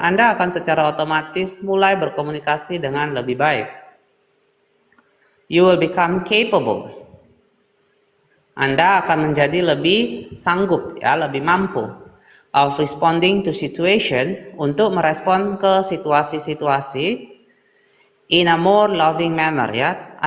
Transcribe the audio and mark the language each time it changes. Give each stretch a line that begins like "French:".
Indonesian: Anda akan secara otomatis mulai berkomunikasi dengan lebih baik.
English: You will become capable.
Indonesian: Anda akan menjadi lebih sanggup, ya, lebih mampu
English: of responding to situation,
Indonesian: untuk merespon ke situasi-situasi
English: in a more loving manner,
Indonesian: ya.